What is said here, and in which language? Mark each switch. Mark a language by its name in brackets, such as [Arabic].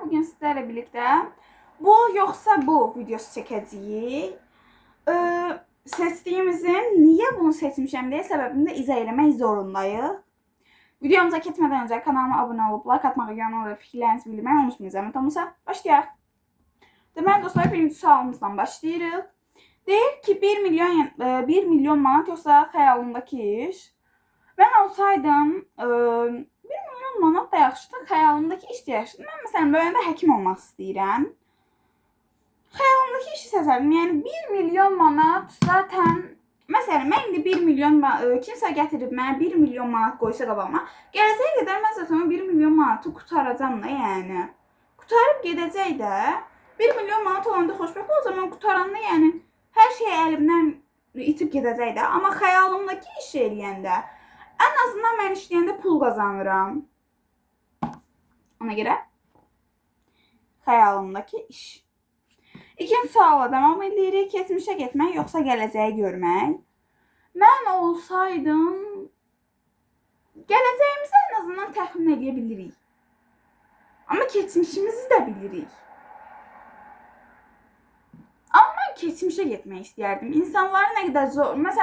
[Turkish] Bugün sizlerle birlikte bu yoksa bu videosu çekeceğiz. Seçtiğimizin niye bunu seçmişim diye sebebini de izah etmek zorundayız. Videomuza geçmeden önce kanalıma abone olup like atmayı, yorum ve fikirlerinizi bildirmeyi unutmayın. [Azerbaijani] Zəhmət olmasa başlayaq. Deməli dostlar, birinci sualımızdan başlayırıq. Deyir ki 1 milyon manat yoxsa xəyalındakı iş. [Turkish] Ben olsaydım [Azerbaijani] 1 milyon manat da yaxşıdır, xəyalımdakı iş də yaxşıdır. Mən məsələn böyüyəndə həkim olmaq istəyirəm. Xəyalımdakı işi seçərdim. Yəni 1 milyon manat zaten məsələn mən indi 1 milyon kimsə gətirib mənə 1 milyon manat qoysa qabağıma, gələcəyə qədər mən zaten 1 milyon manatı qutaracam da, yəni. Qutarıb gedəcək də. 1 milyon manat olanda xoşbəxt olacam, qutaranda yəni hər şey əlimdən itib gedəcək də. Amma xəyalımdakı iş eləyəndə [Turkish] en azından ben işleyende pul kazanırım. [Azerbaijani] Ona göre xəyalımdakı iş. İkinci suala devam edirik. Keçmişe getmək yoxsa gələcəyi görmək. Mən olsaydım gələcəyimizi [Turkish] en azından [Azerbaijani] təxmin edə bilirik. Ama keçmişimizi de bilirik. Ama mən keçmişe getmək istəyərdim. İnsanların nə qədər zor.